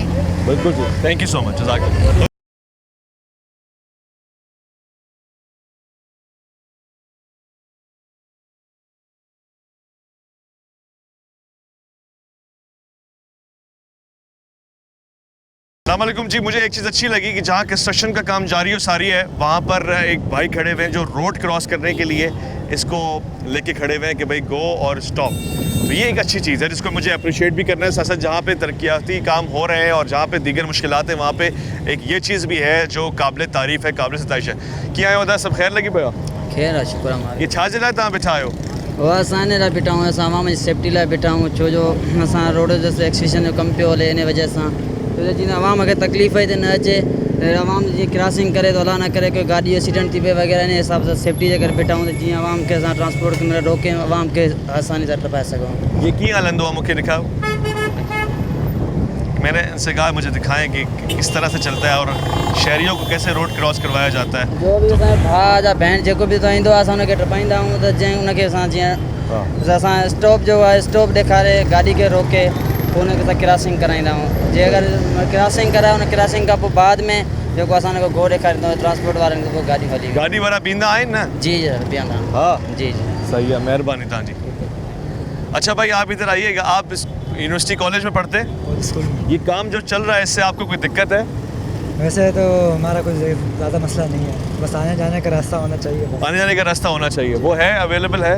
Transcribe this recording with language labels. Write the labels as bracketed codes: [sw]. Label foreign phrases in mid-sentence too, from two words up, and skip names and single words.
[ur] بالکل جی, [en] thank you so much, [ur] جزاک اللہ۔ السلام علیکم جی، مجھے ایک چیز اچھی لگی کہ جہاں کنسٹرکشن کا کام جاری اور ساری ہے، وہاں پر ایک بھائی کھڑے ہوئے ہیں جو روڈ کراس کرنے کے لیے اس کو لے کے کھڑے ہوئے ہیں کہ بھائی گو اور سٹاپ. تو یہ ایک اچھی چیز ہے جس کو مجھے اپریشیئٹ بھی کرنا ہے۔ ساتھ ساتھ جہاں پے ترقیاتی کام ہو رہے ہیں اور جہاں پے دیگر مشکلات ہیں، وہاں پے ایک یہ چیز بھی ہے جو قابل تعریف ہے، قابل ستائش ہے. کیا ہوتا ہے، سب خیر لگی بھیا? خیر ہے، شکر ہمارے. ये [sd] छा जिला तव्हां बीठा आहियो? वो असाने ला बीठा हूँ, असां आवाम जी सेफ्टी लाइ बीठा हूँ, छो जो असां रोड जो एक्सटेंशन जो कमु पियो हले, इन वजह सां तो जीअं आवाम खे तकलीफ़ हिते न अचे, आवाम जीअं क्रॉसिंग करे तो अला न करे कोई गाॾी एक्सीडेंट थी पए वग़ैरह, इन हिसाब सां सेफ्टी जे करे बीठा हूँ, जीअं आवाम खे असां ट्रांसपोर्ट में रोके आवाम खे आसानी सां टपाए सघूं। ये कीअं हलंदो आहे, मूंखे दिखाओ। [ur] میں نے ان سے کہا مجھے دکھائیں کہ کس طرح سے چلتا ہے اور شہریوں کو کیسے روڈ کراس کروایا جاتا ہے. [sd] जो भी असांजो भाउ या भेण जेको बि हितां ईंदो आहे, असां हुनखे टपाईंदा आहियूं, त जंहिं हुनखे असां जीअं असां स्टॉप जो आहे स्टॉप ॾेखारे गाॾी खे रोके पोइ हुनखे असां क्रॉसिंग कराईंदा आहियूं। जे अगरि क्रॉसिंग कराए, हुन क्रॉसिंग खां पोइ बाद में जेको असां हुनखे गो ॾेखारींदा आहियूं ट्रांसपोर्ट वारनि खे, पोइ गाॾी हली। गाड़ी वारा बींदा आहिनि न? जी जी बीहंदा। हाँ जी जी [ur] صحیح ہے, [sd] मेहरबानी तव्हांजी। [ur] اچھا بھائی، آپ ادھر آئیے گا، آپ اس یونیورسٹی کالج میں پڑھتے ہیں? اسکول میں. یہ کام جو چل رہا ہے اس سے آپ کو کوئی دقت ہے? ویسے تو ہمارا کچھ زیادہ مسئلہ نہیں ہے، بس آنے جانے کا راستہ ہونا چاہیے. آنے جانے کا راستہ ہونا چاہیے، وہ ہے اویلیبل ہے?